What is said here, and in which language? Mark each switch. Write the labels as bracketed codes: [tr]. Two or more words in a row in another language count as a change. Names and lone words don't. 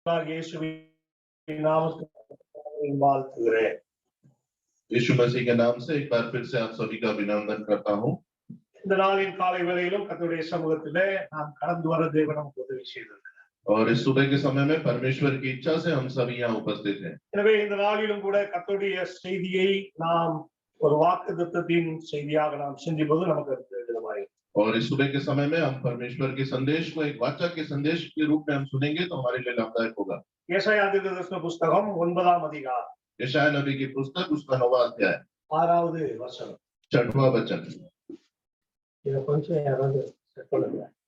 [ta] இயேசுவின் நாமத்தில் வாழ்த்துகிறேன். [hi] यीशु मसीह के नाम से एक बार फिर से आप सभी का अभिनंदन करता हूँ। [ta] இந்த நாளின் காலை வேளையிலும் கர்த்தருடைய சமூகத்திலே நாம் கடந்து வர தேவன் நமக்கு உதவி செய்திருக்கிறார். [hi] और इस सुबह के समय में परमेश्वर की इच्छा से हम सभी यहाँ उपस्थित हैं। [ta] எனவே இந்த நாளிலும் கூட கர்த்தருடைய செய்தியை நாம் ஒரு வாக்குத்தத்தத்தின் செய்தியாக நாம் சிந்திப்பது நமக்கு பிரயோஜனமாய். [hi] और इस सुबह के समय में हम परमेश्वर के संदेश को एक वाचा के संदेश के रूप में हम सुनेंगे तो हमारे लिए लाभदायक होगा। [ta] ஏசாயா தீர்க்கதரிசன புத்தகம் 9ஆம் அதிகாரம் [hi] यशायाह नबी की पुस्तक उसका 9वां अध्याय [ta] 6வது வசனம். [hi] 6वां वचन। [ta] இத கொஞ்சம் யாராவது செட் பண்ணுங்க.